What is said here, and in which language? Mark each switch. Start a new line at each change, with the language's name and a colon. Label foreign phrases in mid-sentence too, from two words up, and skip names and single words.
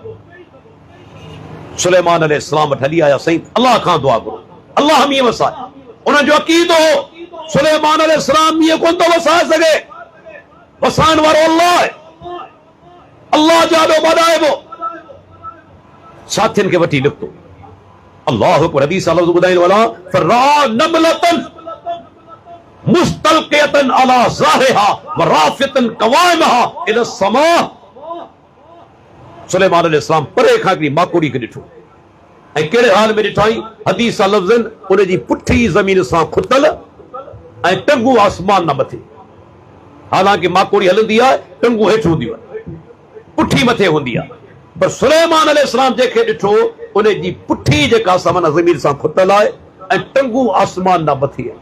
Sindhi: सुलेमान अलैहिस्सलाम वटि हली आया, साईं अल्लाह खां दुआ घुरो, अल्लाह मींहुं वसाए। उन्हनि जो अक़ीदो हो, सुलेमान अलैहिस्सलाम मींहुं कोन थो वसाए सघे, वसाइण वारो अल्लाह आहे, अल्लाह जाॾो वॾाइबो। साथियुनि खे वठी निकितो,
Arabic: الله أكبر.
Sindhi: हदीस लफ़्ज़ ॿुधाईंदो वञा,
Arabic: فرأى نملة مستلقية على ظهرها و رافعة قوائمها إلى سماء.
Sindhi: सुलेमान अलैहिस्सलाम परे खां हिकिड़ी माकोड़ी खे ॾिठो, ऐं कहिड़े हाल में ॾिठाई? हदीस लफ़्ज़नि, उनजी पुठी ज़मीन सां खुतल ऐं टंगू आसमान न मथे। हालांकि माकोड़ी हलंदी आहे, टंगू हेठि हूंदियूं आहिनि, पुठी मथे हूंदी आहे, पर सुलेमान अलैहिस्सलाम जेके ॾिठो, उनजी पुठी जेका सामान ज़मीन सां खुतल आहे ऐं टंगू आसमान न मथे आहे।